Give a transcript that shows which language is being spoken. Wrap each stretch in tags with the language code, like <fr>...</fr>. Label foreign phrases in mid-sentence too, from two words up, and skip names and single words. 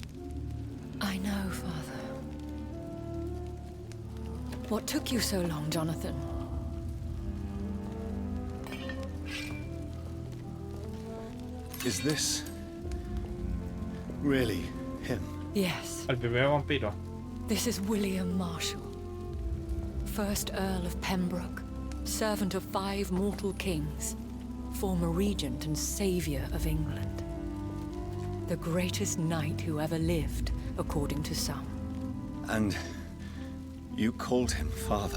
<en>I know, Father. What took you so long, Jonathan? Is this really him? Yes.</en> <es>El primer vampiro.</es> <en>This is William Marshall, 1st Earl of Pembroke, servant of 5 mortal kings, former regent and savior of England. The greatest knight who ever lived, according to some. And you called him father?</en>